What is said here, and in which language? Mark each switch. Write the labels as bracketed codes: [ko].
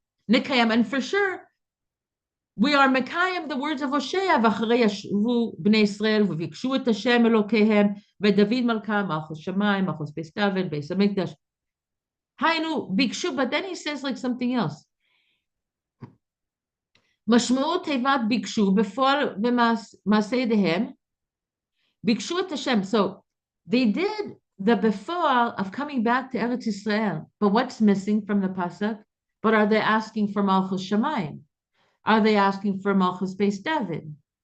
[en] And for sure, we are Mekayim the words of Hosea, [he] ואחרי ישבו בני ישראל וביקשו את השם אלוקיהם, ודוד מלכה, מלכות שמיים, מלכות בית דוד, בית המקדש. היינו, ביקשו, [en] but then he says like something else. [he] משמעות תיבת ביקשו, בפועל ומעשה ידיהם, ביקשו את השם. [en] So they did the before of coming back to Eretz Yisrael, but what's missing from the pasuk? But are they asking for Malchus Shamayim? Are they asking for Malchus Beis David?